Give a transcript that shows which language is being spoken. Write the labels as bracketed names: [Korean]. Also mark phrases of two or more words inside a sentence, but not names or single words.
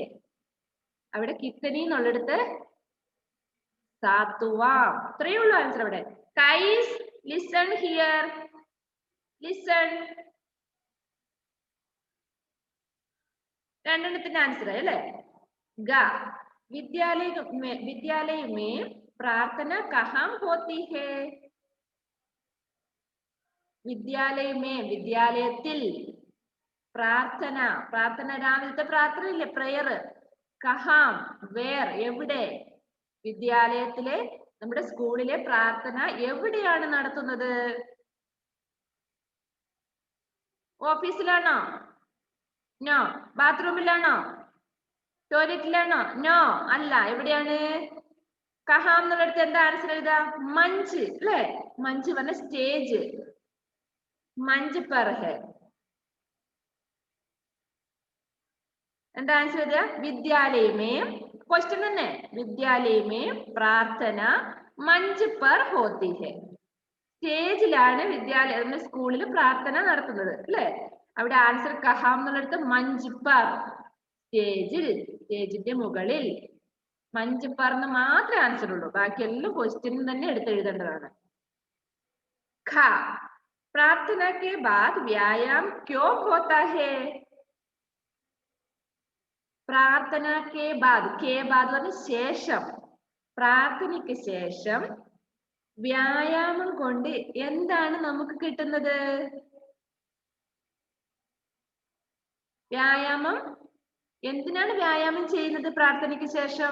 [Malayalam] അവിടെ കിത്തനി എന്നുള്ളിടത്ത് സാത്തുവാം. ഇത്രയേ ഉള്ളൂ ആൻസർ അവിടെ. [English] guys listen here, listen. [Malayalam] രണ്ടെണ്ണത്തിന്റെ ആൻസർ അല്ലേ? ഗ, [Hindi] विद्यालय में प्रार्थना कहाँ होती है? विद्यालय में, [Malayalam] വിദ്യാലയത്തിൽ, പ്രാർത്ഥന, പ്രാർത്ഥന രാവിലത്തെ പ്രാർത്ഥന ഇല്ലേ, പ്രയർ. കഹാം, വേർ, എവിടെ? വിദ്യാലയത്തിലെ, നമ്മുടെ സ്കൂളിലെ പ്രാർത്ഥന എവിടെയാണ് നടത്തുന്നത്? ഓഫീസിലാണോ? നോ. ബാത്റൂമിലാണോ? ടോയ്ലറ്റിലാണോ? നോ, അല്ല. എവിടെയാണ്? കഹാം എന്നുള്ളടത്ത് എന്താ ആൻസർ എഴുതാ? മഞ്ച് അല്ലേ? മഞ്ച് പറഞ്ഞ സ്റ്റേജ്. [Hindi] मंच पर है. [Malayalam] എന്താ ആൻസർ എഴുതുക? വിദ്യാലയമേ ക്വസ്റ്റ്യൻ തന്നെ. [Hindi] विद्यालय में प्रार्थना मंच पर होती है. [Malayalam] സ്റ്റേജിലാണ് വിദ്യാലയ സ്കൂളിൽ പ്രാർത്ഥന നടത്തുന്നത് അല്ലേ? അവിടെ ആൻസർ കഹാം എന്നുള്ളടത്ത് [Hindi] मंच पर, [Malayalam] സ്റ്റേജിൽ, സ്റ്റേജിന്റെ മുകളിൽ. [Hindi] मंच पर [Malayalam] എന്ന് മാത്രമേ ആൻസർ ഉള്ളൂ. ബാക്കി എല്ലാം ക്വസ്റ്റ്യൻ തന്നെ എടുത്ത് എഴുതേണ്ടതാണ്. [Hindi] ഖ प्रार्थना के बाद व्यायाम क्यों होता है? प्रार्थना के बाद [Malayalam] പറഞ്ഞ ശേഷം, പ്രാർത്ഥനയ്ക്ക് ശേഷം വ്യായാമം കൊണ്ട് എന്താണ് നമുക്ക് കിട്ടുന്നത്? വ്യായാമം എന്തിനാണ് വ്യായാമം ചെയ്യുന്നത് പ്രാർത്ഥനയ്ക്ക് ശേഷം?